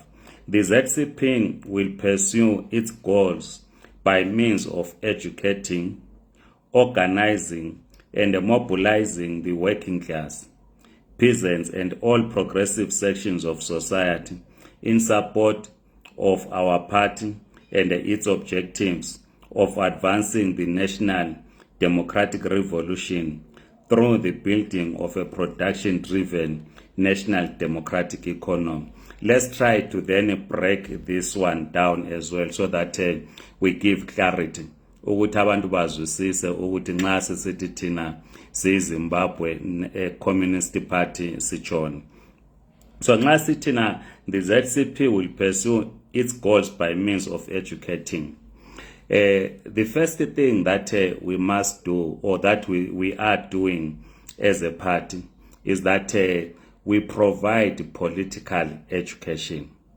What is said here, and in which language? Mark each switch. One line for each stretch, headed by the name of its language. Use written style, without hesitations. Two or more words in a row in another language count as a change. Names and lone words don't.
English: The ZCP will pursue its goals by means of educating, organizing, and mobilizing the working class, peasants, and all progressive sections of society in support of our party and its objectives of advancing the national democratic revolution through the building of a production-driven national democratic economy. Let's try to then break this one down as well so that we give clarity.
North Ndebele: Ukuthi abantu bazwisise ukuthi nxa sisithi thina siyiZimbabwe Communist Party sichona.
English: So
North Ndebele: nxa sithina
English: the ZCP will pursue its goals by means of educating. The first thing that we must do, or that we are doing as a party, is that we provide political education.